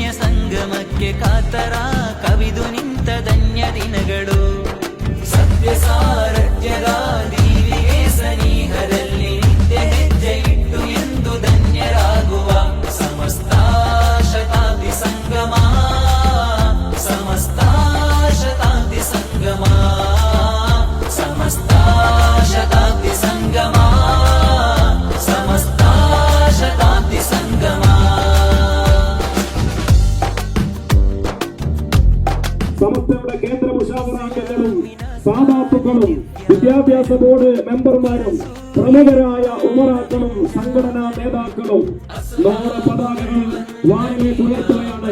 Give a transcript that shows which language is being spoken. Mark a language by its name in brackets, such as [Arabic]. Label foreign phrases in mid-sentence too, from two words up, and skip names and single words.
[Kannada] ಸಂಗಮಕ್ಕೆ ಕಾತರ ಕವಿದು ನಿಂತ ಧನ್ಯ ದಿನಗಳು ಸತ್ಯ ಸಾರಥ್ಯದ ದೀವಿಗೆ ಸನಿಹದಲ್ಲಿ ನಿತ್ಯ ಹೆಜ್ಜೆ ಇಟ್ಟು ಎಂದು ಧನ್ಯರಾಗುವ ಸಮಸ್ತ ಶತಾಬ್ದಿ ಸಂಗಮ, ಸಮಸ್ತ ಶತಾಬ್ದಿ ಸಂಗಮ, ಸಮಸ್ತ ಶತಾಬ್ದಿ ಸಂಗಮ, ಸಮಸ್ತ ಶತಾಬ್ದಿ ಸಂಗಮ. [Malayalam] സമസ്തയുടെ കേന്ദ്ര മുഷാവറാംഗങ്ങളും സാദാത്തുക്കളും വിദ്യാഭ്യാസ ബോർഡ് മെമ്പർമാരും പ്രമുഖരായ ഉമറാക്കളും സംഘടനാ നേതാക്കളും 100 പതാകകൾ വാനിലേക്ക് ഉയർത്തുകയാണ്.